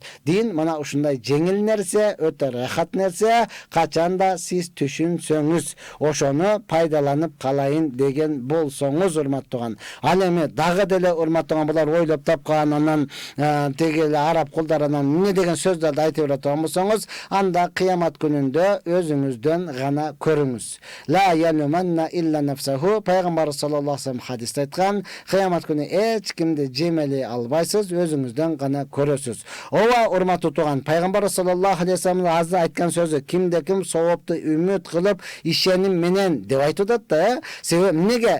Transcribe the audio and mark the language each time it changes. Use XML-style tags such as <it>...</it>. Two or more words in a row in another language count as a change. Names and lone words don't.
<ky>Дин мына ушундай жеңил нерсе, өтө рахат нерсе, качанда сиз түшүнсөңүз, ошону пайдаланып калайын деген болсоңуз, урматтуу тууган. Ал эми дагы деле, урматтуу тууган, булар ойлоп тапкан, анан теги эле араб кулдар анан эмне деген сөздөрдү айтып бере турган болсоңуз, анда кыямат күнүндө өзүңүздөн гана көрүңүз.</ky> <ar>لا يلومن إلا نفسه,</ar> <ky>пайгамбар</ky> <ar>صلى الله عليه وسلم</ar> <ky>хадисте айткан, кыямат күнү эч кимди жемели албайсыз, өзүңүздөн гана көрөсүз. Ооба, урматтуу тууган, пайгамбар</ky> <ar>صلى الله عليه وسلم</ar> <ky>азыр айткан сөзү, кимде ким соопту үмүт кылып ишеним менен деп айтып атат да. Себеби эмнеге?</ky>